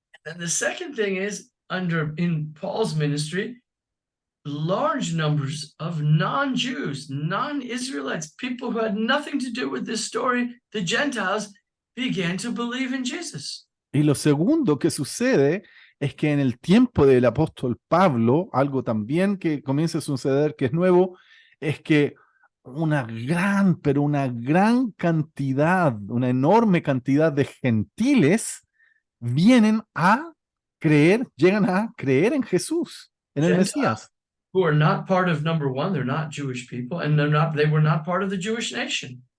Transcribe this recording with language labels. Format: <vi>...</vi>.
<en>And the second thing is, in Paul's ministry, large numbers of non-Jews, non-Israelites, people who had nothing to do with this story, the Gentiles, began to believe in Jesus.</en> <es>Y lo segundo que sucede es que en el tiempo del apóstol Pablo, algo también que comienza a suceder que es nuevo, es que una gran cantidad, una enorme cantidad de gentiles llegan a creer en Jesús, en el</es> <en>Gentiles</en> <es>Mesías.</es> <en>who are not part of, number one, they're not Jewish people, and they were not part of the Jewish nation.</en>